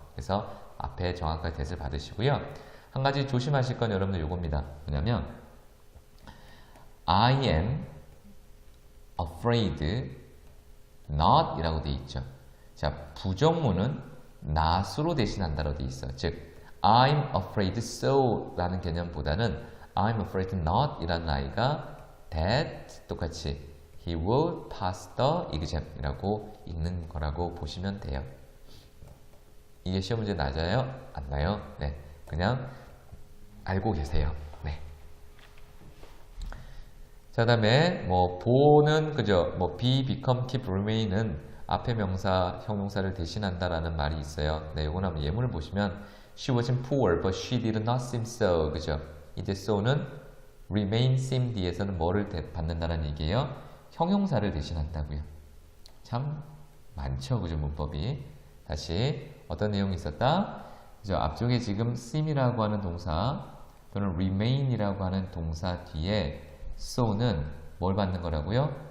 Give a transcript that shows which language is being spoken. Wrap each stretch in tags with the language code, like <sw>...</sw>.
<ko>그래서 앞에 정확하게 대을 받으시고요. 한 가지 조심하실 건 여러분들 요겁니다. 뭐냐면</ko> <en>I am afraid not</en> <ko>이라고 돼 있죠. 자, 부정문은 not으로 대신한다로 돼 있어. 즉</ko> <en>I'm afraid so</en> <ko>라는 개념보다는</ko> <en>I'm afraid not</en> <ko>이라는 아이가 that 똑같이</ko> <en>he will pass the exam</en> <ko>이라고 읽는 거라고 보시면 돼요. 이게 시험 문제 낮아요? 안 나요? 네. 그냥 알고 계세요. 네. 자, 다음에 보는 그죠? be, become, keep, remain은 앞에 명사, 형용사를 대신한다라는 말이 있어요. 네, 요건 한번 예문을 보시면</ko> <en>she wasn't poor, but she did not seem so.</en> <ko>그죠? 이제 so는 remain, seem 뒤에서는 뭐를 받는다는 얘기예요? 형용사를 대신한다고요. 참 많죠, 그죠? 문법이. 다시 어떤 내용이 있었다? 그죠? 앞쪽에 지금 seem이라고 하는 동사 또는 remain이라고 하는 동사 뒤에 so는 뭘 받는 거라고요?</ko>